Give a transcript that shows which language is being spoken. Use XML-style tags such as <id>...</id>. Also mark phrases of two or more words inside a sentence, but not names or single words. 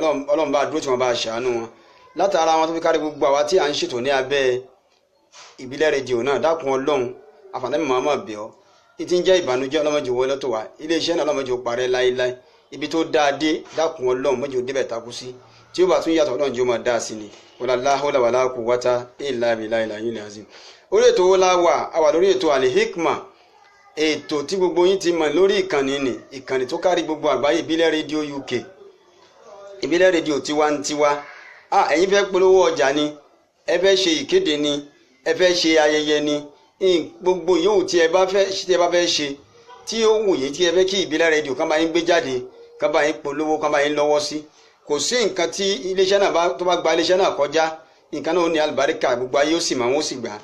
<yo>Ọlọ́run bá dúró tí wọ́n bá ṣàánú wọn. Látara wọn tó fi kárí gbogbo àwa tí à ń ṣètò ní abẹ́ ìbílẹ̀ rédíò náà, dákun Ọlọ́run àfààní màmá bẹ̀ ọ́. Ìtí ń jẹ́ ìbànújẹ́ Ọlọ́run má jẹ́ wọlé tó wa. Iléeṣẹ́ náà Ọlọ́run má jẹ́ ó parẹ́ láéláé. Ibi tó dáa dé, dákun Ọlọ́run má jẹ́ ó débẹ̀ takú sí. Tí ó bá tún yàtọ̀ Ọlọ́run jẹ́ ó máa dáa sí ni.</yo> <ar>ولا حول ولا قوة إلا بالله العلي العظيم.</ar> <yo>Orí ètò wo la wà? A wà lórí ètò Al-Hikmah, ètò tí gbogbo yín ti mọ̀ lórí ìkànnì ni, ìkànnì tó kárí gbogbo àgbáyé, ìbílẹ̀ rédíò UK, ìbílẹ̀ rédíò tiwantiwa. Ẹ̀yin fẹ́ polówó ọjà ni, ẹ fẹ́ ṣe ìkéde ni ẹ fẹ́ ṣe ayẹyẹ ni gbogbo yòówù tí ẹ bá fẹ́ ṣe tí ó wù yín tí ẹ fẹ́ kí ìbílẹ̀ rédíò kan bá yín gbé jáde kan bá yín polówó kan bá yín lọ́wọ́ sí kò sí nǹkan tí iléeṣẹ́ náà tó bá gba iléeṣẹ́ náà kọjá nǹkan náà ó ní àlùbáríkà gbogbo ayé ó sì máa wọ́n sì gbà.</yo>